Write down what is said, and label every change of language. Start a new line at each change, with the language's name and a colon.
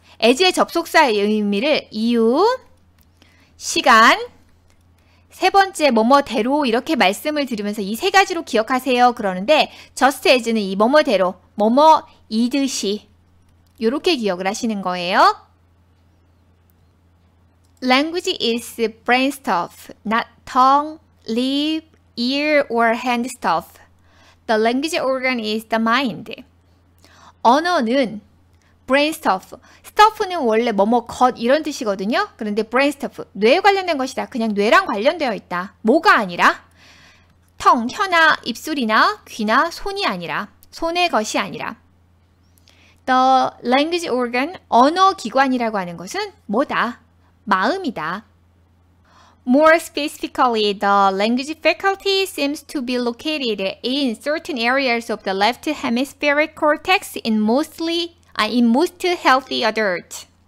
Korean: as의 접속사의 의미를 이유, 시간, 세 번째 뭐뭐대로 이렇게 말씀을 드리면서 이 세 가지로 기억하세요 그러는데 just as는 이 뭐뭐대로, 뭐뭐이듯이 이렇게 기억을 하시는 거예요.
English: Language is brain stuff, not tongue, lip, ear or hand stuff. The language organ is the mind. 언어는 brain stuff.
Korean: stuff는 원래 뭐뭐 것 이런 뜻이거든요. 그런데 brain stuff, 뇌에 관련된 것이다. 그냥 뇌랑 관련되어 있다. 뭐가 아니라 텅, 혀나 입술이나 귀나 손이 아니라, 손의 것이 아니라.
English: The language organ,
Korean: 언어 기관이라고 하는 것은 뭐다? 마음이다.
English: More specifically, the language faculty seems to be located in certain areas of the left hemispheric cortex in most healthy adults.